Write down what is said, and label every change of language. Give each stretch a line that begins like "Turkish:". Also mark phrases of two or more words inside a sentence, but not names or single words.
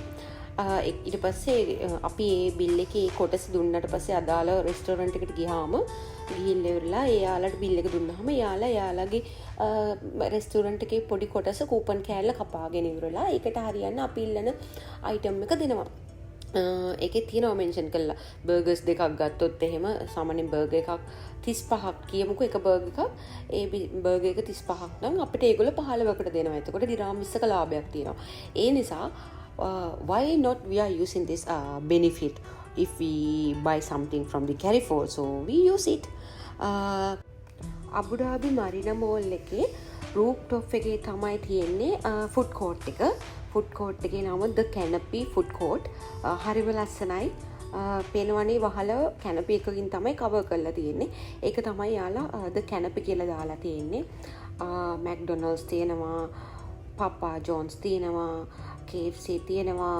Sinhala: ඊට පස්සේ අපි ඒ බිල් එකේ කොටස දුන්නට පස්සේ අදාළ රෙස්ටොරන්ට් එකට ගියාම ගිහිල්ලා ඉවරලා එයාලට බිල් එක දුන්නාම එයාලගේ රෙස්ටොරන්ට් එකේ පොඩි කොටස කූපන් කෑල්ල කපාගෙන ඉවරලා ඒකට හරියන්න අපි ඉල්ලන අයිටම් එක දෙනවා. ඒකේ තියෙනවා මෙන්ෂන් කළා බර්ගර්ස් දෙකක් ගත්තොත් එහෙම සාමාන්‍යයෙන් බර්ගර් එකක් 35ක් කියමුකෝ එක බර්ගර් එකක් ඒ බර්ගර් එක 35ක් නම් අපිට ඒගොල්ලෝ 15කට දෙනවා. එතකොට දිරාම් 20ක ලාභයක් තියෙනවා. ඒ නිසා
English: why not we are using this benefit if we buy something from the Carrefour, so we use it.
Sinhala: Abu Dhabi Marina Mall එකේ rooftop එකේ තමයි තියෙන්නේ
English: food court
Sinhala: එක.
English: food court
Sinhala: එකේ නම The Canopy food court. හරිම ලස්සනයි. පේනවනේ වහල canopy එකකින් තමයි cover කරලා තියෙන්නේ. ඒක තමයි යාලා The Canopy කියලා දාලා තියෙන්නේ. McDonald's තියෙනවා, Papa John's තියෙනවා, KFC තියෙනවා.